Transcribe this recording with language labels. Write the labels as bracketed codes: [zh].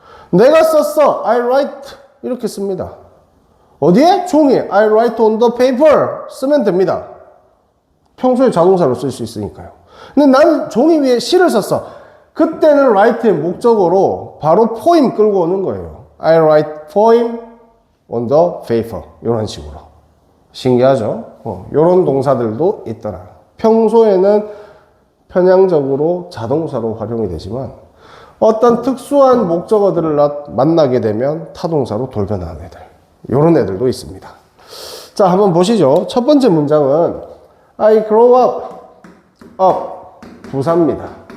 [ko] 내가 썼어. [en] I write. [ko] 이렇게 씁니다. 어디에? 종이에. [en] I write on the paper. [ko] 쓰면 됩니다. 평소에 자동사로 쓸 수 있으니까요. 근데 나는 종이 위에 시를 썼어. 그때는 write의 목적어로 바로 poem 끌고 오는 거예요. [en] I write poem on the paper. [ko] 이런 식으로. 신기하죠? 이런 동사들도 있더라. 평소에는 편향적으로 자동사로 활용이 되지만 어떤 특수한 목적어들을 만나게 되면 타동사로 돌변하는 애들. 이런 애들도 있습니다. 자, 한번 보시죠. 첫 번째 문장은 [en] I grow up. [ko] 부사입니다.